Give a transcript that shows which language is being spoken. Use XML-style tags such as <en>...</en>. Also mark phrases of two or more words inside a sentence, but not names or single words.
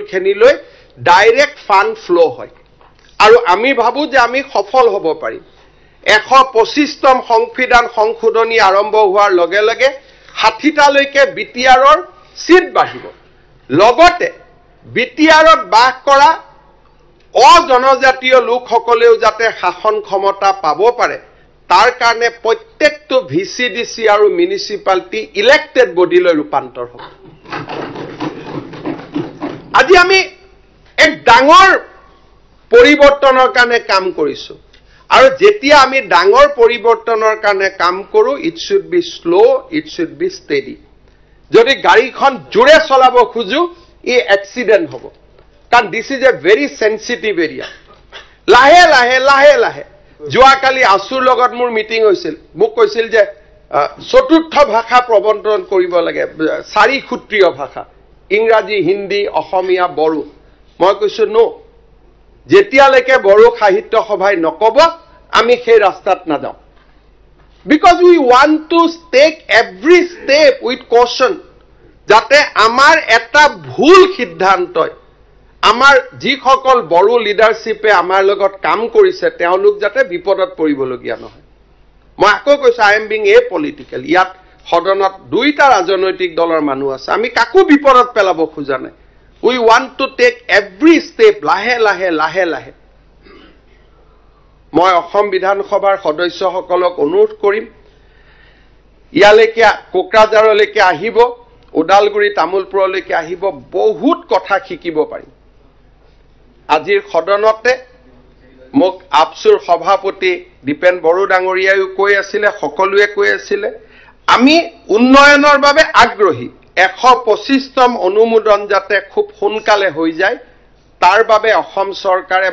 <as>খেনিলৈ ডাইৰেক্ট ফান্ড ফ্লো হয় আৰু আমি ভাবো যে আমি সফল হ'ব পাৰিম 125তম সংবিধান সংশোধনী আৰম্ভ হোৱাৰ লগে লগে 60টালৈকে বিটিআৰৰ সিট বাঢ়িব লগতে বিটিআৰত বাস কৰা অজনজাতীয় লোকসকলেও যাতে শাসন ক্ষমতা পাব পাৰে তাৰ কাৰণে প্ৰত্যেকটো ভিচিডিসি আৰু মিউনিসিপালিটি ইলেক্টেড বডিলৈ ৰূপান্তৰ হ'ব আজি আমি এক ডাঙৰ পৰিৱৰ্তনৰ কাৰণে কাম কৰিছো আৰু যেতিয়া আমি ডাঙৰ পৰিৱৰ্তনৰ কাৰণে কাম কৰো</as> <en>it should be slow it should be steady</en> <as>যদি গাড়ীখন জোৰে চলাব খুজু ই এক্সিডেন্ট হ'ব কাৰণ</as> <en>this is a very sensitive area</en> <as>লাহে লাহে লাহে লাহে যোৱাকালি আসুৰ লগত মোৰ মিটিং হৈছিল মোক কৈছিল যে চতুৰ্থ ভাষা প্ৰৱৰ্তন কৰিব লাগে 4 সূত্ৰীয় ভাষা ইংৰাজী হিন্দী অসমীয়া বড়ো মই কৈছো নো যেতিয়ালৈকে বড়ো সাহিত্য সভাই নকব আমি সেই ৰাস্তাত নাযাওঁ বিকজ</as> <en>we want to take every step with caution</en> <as>যাতে আমাৰ এটা ভুল সিদ্ধান্তই আমাৰ যিসকল বড়ো লিডাৰশ্বিপে আমাৰ লগত কাম কৰিছে তেওঁলোক যাতে বিপদত পৰিবলগীয়া নহয় মই আকৌ কৈছো</as> <en>I am being a political</en> <as>ইয়াত সদনত দুইটা ৰাজনৈতিক দলৰ মানুহ আছে আমি কাকো বিপদত পেলাব খোজা নাই</as> <en>we want to take every step</en> <as>লাহে লাহে লাহে লাহে মই অসম বিধানসভাৰ সদস্যসকলক অনুৰোধ কৰিম ইয়ালৈকে কোকৰাঝাৰলৈকে আহিব ওদালগুৰি তামুলপুৰলৈকে আহিব বহুত কথা শিকিব পাৰিম আজিৰ সদনতে মোক আপসুৰ সভাপতি দীপেন বড়ো ডাঙৰীয়াও কৈ আছিলে সকলোৱে কৈ আছিলে আমি উন্নয়নৰ বাবে আগ্ৰহী 125তম অনুমোদন যাতে খুব সোনকালে হৈ যায় তাৰ বাবে অসম চৰকাৰে</as>